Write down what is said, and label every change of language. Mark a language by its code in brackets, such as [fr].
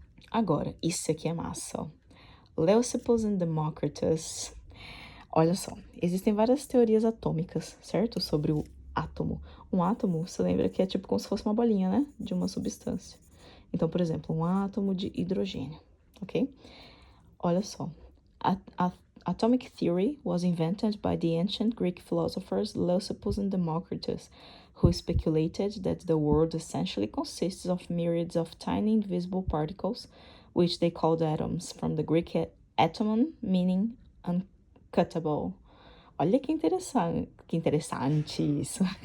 [pt] Agora, isso aqui é massa, ó. Leucippus and Democritus. Olha só, existem várias teorias atômicas, certo? Sobre o átomo. Um átomo, você lembra que é tipo como se fosse uma bolinha, né? De uma substância. Então, por exemplo, um átomo de hidrogênio, ok? Olha só. [en] A atomic theory was invented by the ancient Greek philosophers Leucippus and Democritus, who speculated that the world essentially consists of myriads of tiny invisible particles, which they called atoms, from the Greek atomon, meaning uncuttable. [pt] Olha que interessante isso.